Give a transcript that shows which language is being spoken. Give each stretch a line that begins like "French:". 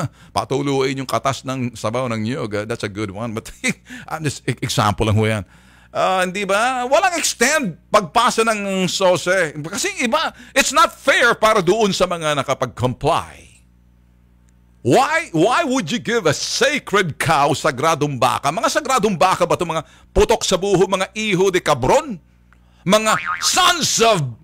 Filipino: Patuluin yung katas ng sabaw ng niyog.
English: That's a good one. But I'm just,
Filipino: example lang ho yan. Hindi ba? Walang extend pagpasa ng sose. Kasi iba,
English: it's not fair
Filipino: para doon sa mga nakapag-comply.
English: Why would you give a sacred cow,
Filipino: sagradong baka? Mga sagradong baka ba ito? Mga putok sa buho, mga iho de cabron?
English: Mga sons of...